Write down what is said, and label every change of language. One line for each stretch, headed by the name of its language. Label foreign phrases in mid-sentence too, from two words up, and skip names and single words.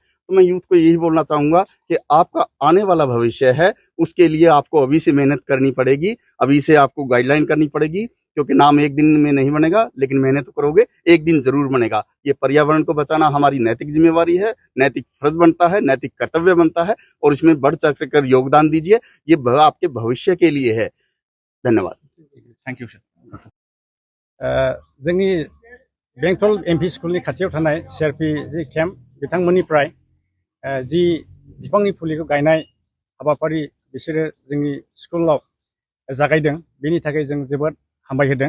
Hindi: तो मैं यूथ को यही बोलना चाहूँगा कि आपका आने वाला भविष्य है, उसके लिए आपको अभी से मेहनत करनी पड़ेगी, अभी से आपको गाइडलाइन करनी पड़ेगी, क्योंकि नाम एक दिन में नहीं बनेगा, लेकिन मेहनत करोगे एक दिन जरूर बनेगा। ये पर्यावरण को बचाना हमारी नैतिक जिम्मेवारी है, नैतिक फर्ज बनता है, नैतिक कर्तव्य बनता है और इसमें बढ़ चढ़ कर योगदान दीजिए, ये आपके भविष्य के लिए है। धन्यवाद।
English: thank you sir.
Bodo: जोंनि बेंटल एमपी स्कूलनि खाथियाव थानाय सीआरपी जि केम्प बिथांमोननिफ्राय जि बिफांनि फुलिखौ गायनाय हाबाफारि बिसोरो जोंनि स्कुलाव जागायदों, बेनि थाखाय जों जोबोद हामबाय होदों।